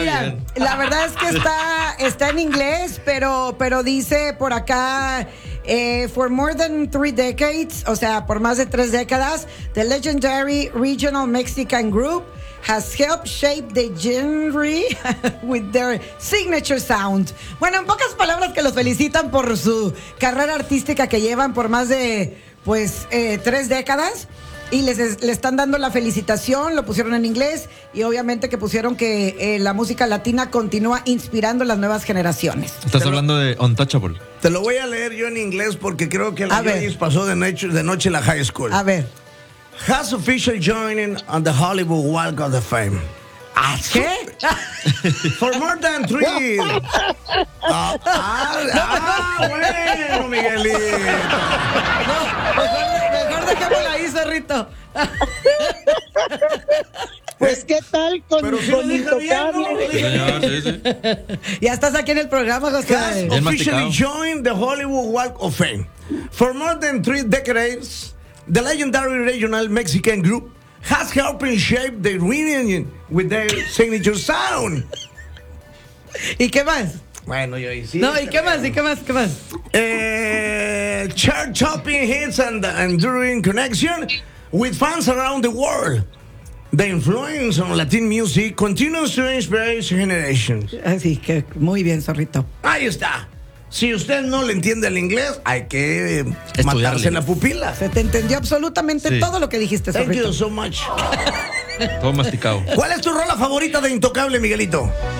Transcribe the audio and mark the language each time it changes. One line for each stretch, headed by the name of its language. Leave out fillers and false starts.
Spanish: Mira, la verdad es que está en inglés, pero dice por acá.
English: For more than 3 decades,
Spanish: o sea, por más de 3 décadas,
English: the legendary regional Mexican group has helped shape the genre with their signature sound.
Spanish: Bueno, en pocas palabras, que los felicitan por su carrera artística que llevan por más de, pues, 3 décadas. Y le están dando la felicitación, lo pusieron en inglés. Y obviamente que pusieron que la música latina continúa inspirando las nuevas generaciones. Estás hablando de Untouchable. Te lo voy a leer yo en inglés porque creo que la Yoyis pasó de noche en la high school. A ver.
English: Has official joining on the Hollywood Walk of the Fame.
Spanish: ¿Qué?
English: For more than 3 years.
Spanish: Bueno, Miguelito. Mejor dejémosla ahí, cerrito. Pues, ¿qué tal con mi hijo? Ya estás aquí en el programa, José.
English: Has officially joined the Hollywood Walk of Fame. For more than 3 decades, the legendary regional Mexican group has helped shape the reunion with their signature sound.
Spanish: ¿Y qué más? Bueno, yo hice. No, ¿y qué más? ¿Y qué más? ¿Qué más?
English: Chart topping hits and enduring connection with fans around the world. The influence on Latin music continues to inspire generations.
Spanish: Así que muy bien, zorrito. Ahí está. Si usted no le entiende el inglés, hay que matarse en la pupila. Se te entendió absolutamente todo lo que dijiste,
English: Thank
Spanish: zorrito.
English: You so much.
Spanish: Todo masticado. ¿Cuál es tu rola favorita de Intocable, Miguelito?